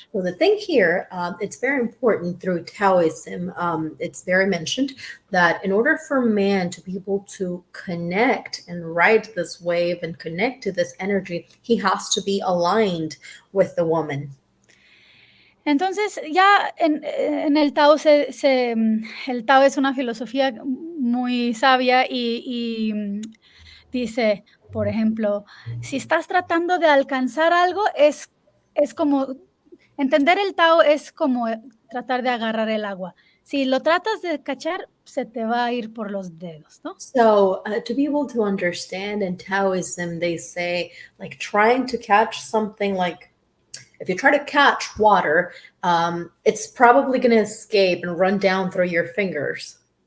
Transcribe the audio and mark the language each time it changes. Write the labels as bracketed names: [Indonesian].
[English] So the thing here, it's very important through Taoism. It's very mentioned that in order for man to be able to connect and ride this wave and connect to this energy, he has to be aligned with the woman. [Spanish] Entonces, ya en el Tao el Tao es una filosofía muy sabia y dice, por ejemplo, si estás tratando de alcanzar algo, es como entender el Tao es como tratar de agarrar el agua. Si lo tratas de cachar, se te va a ir por los dedos, ¿no? [English] So to be able to understand in Taoism, they say like trying to catch something, like if you try to catch water, it's probably going to escape and run down through your fingers.